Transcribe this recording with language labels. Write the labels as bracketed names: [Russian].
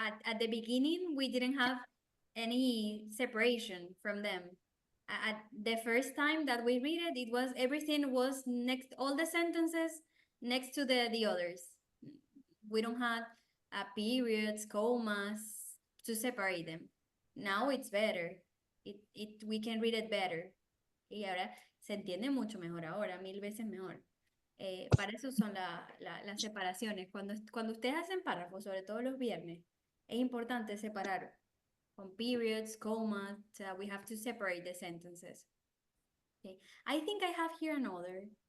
[English] At the beginning, we didn't have any separation from them. At the first time that we read it, it was everything was next, all the sentences next to the others. We don't have periods, commas to separate them. Now it's better. We can read it better. [Spanish] Y ahora se entiende mucho mejor ahora, 1000 veces mejor. Para eso son las separaciones. Cuando ustedes hacen párrafos, sobre todo los viernes, es importante separar con periods, commas. [English] We have to separate the sentences. Okay. I think I have here another.